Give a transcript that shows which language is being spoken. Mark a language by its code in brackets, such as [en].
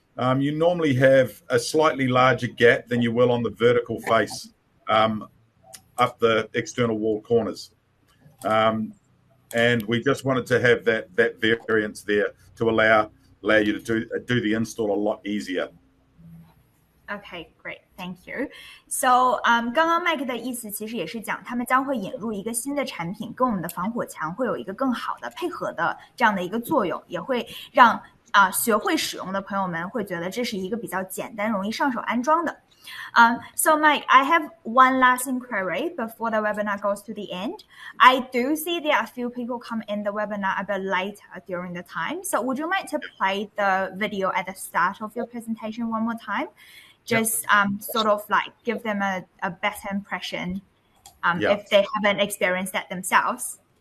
[en] You normally have a slightly larger gap than you will on the vertical face. Up the external wall corners, and we just wanted to have that variance there to allow you to do the install a lot easier. Okay, great. Thank you. [zh] So, 刚刚 Mike 的意思其实也是讲，他们将会引入一个新的产品，跟我们的防火墙会有一个更好的配合的这样的一个作用，也会让学会使用的朋友们会觉得这是一个比较简单、容易上手安装的。 [en] So Mike, I have one last inquiry before the webinar goes to the end. I do see there are a few people come in the webinar a bit later during the time. So would you mind to play the video at the start of your presentation one more time? Just sort of like give them a better impression if they haven't experienced that themselves.